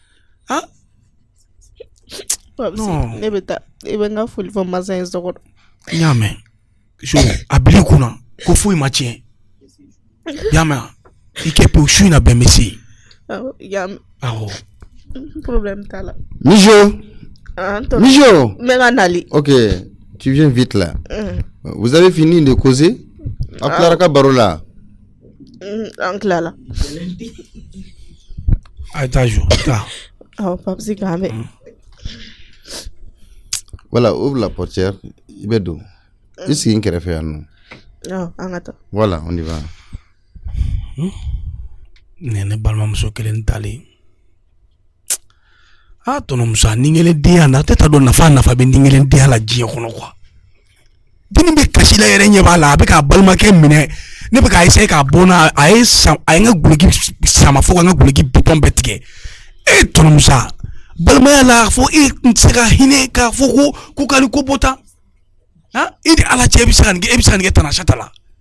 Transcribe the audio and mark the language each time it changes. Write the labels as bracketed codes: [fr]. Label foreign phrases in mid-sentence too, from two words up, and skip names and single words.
[bm] non ne bɛ taa i bɛ n ka foli fɔ masa in sɔgɔ n y'a mɛn so a bil'i kunna ko foyi ma tiɲɛ y'a mɛn i kɛ pewu su in na bɛn bɛ se yen y'a mɛn awɔ problème t'a la Mijo n bɛ ka nali [fr] ok tu viens vite là vous avez fini de causer [bm] a tilara ka baro la an tilala a taa jo taa papisi k'an bɛ [fr] voilà ouvre la portière [bm] i bɛ don i sigi n kɛrɛfɛ yan nɔ an ka taa [fr] voilà on y va [bm] ne balimamuso kelen talen tɔnɔmuso ni kelen denya na a tɛ taa dɔn nafa bɛ ni kelen denya la diɲɛ kɔnɔ quoi denni bɛ kasi la yɛrɛ ɲɛ b'a la a bɛ k'a balimakɛ minɛ ne bɛ k'a essayer k'a bɔ n'a a ye n ka guloki sama fo ka n ka guloki bitɔn bɛɛ tigɛ tɔnɔmuso balimaya la fo e tɛ se ka hinɛ k'a fɔ ko k'ale ko bɔ tan e ni ala cɛ e bɛ se ka nin kɛ Tanasata la